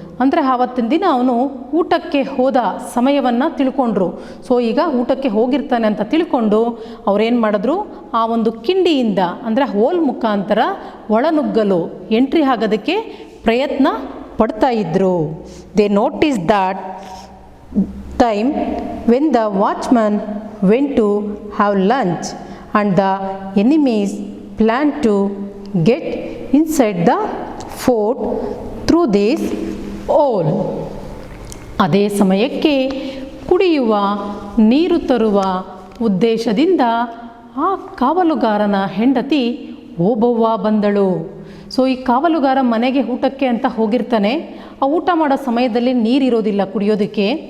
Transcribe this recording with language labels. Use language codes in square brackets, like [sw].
[kn] ಅಂದರೆ ಆವತ್ತಿನ ದಿನ ಅವನು ಊಟಕ್ಕೆ ಹೋದ ಸಮಯವನ್ನು ತಿಳ್ಕೊಂಡ್ರು. ಸೊ ಈಗ ಊಟಕ್ಕೆ ಹೋಗಿರ್ತಾನೆ ಅಂತ ತಿಳ್ಕೊಂಡು ಅವರೇನು ಮಾಡಿದ್ರು, ಆ ಒಂದು ಕಿಂಡಿಯಿಂದ ಅಂದರೆ ಹೋಲ್ ಮುಖಾಂತರ ಒಳನುಗ್ಗಲು ಎಂಟ್ರಿ ಆಗೋದಕ್ಕೆ ಪ್ರಯತ್ನ ಪಡ್ತಾ ಇದ್ದರು. [en] They notice that time when the watchman went to have lunch and the enemies planned to get inside the fort through this hole. [kn] ಅದೇ ಸಮಯಕ್ಕೆ ಕುಡಿಯುವ ನೀರು ತರುವ ಉದ್ದೇಶದಿಂದ ಆ ಕಾವಲುಗಾರನ ಹೆಂಡತಿ ಓಬವ್ವ ಬಂದಳು. ಸೊ ಈ ಕಾವಲುಗಾರ ಮನೆಗೆ ಊಟಕ್ಕೆ ಅಂತ ಹೋಗಿರ್ತಾನೆ. ಆ ಊಟ ಮಾಡೋ ಸಮಯದಲ್ಲಿ ನೀರಿರೋದಿಲ್ಲ ಕುಡಿಯೋದಕ್ಕೆ.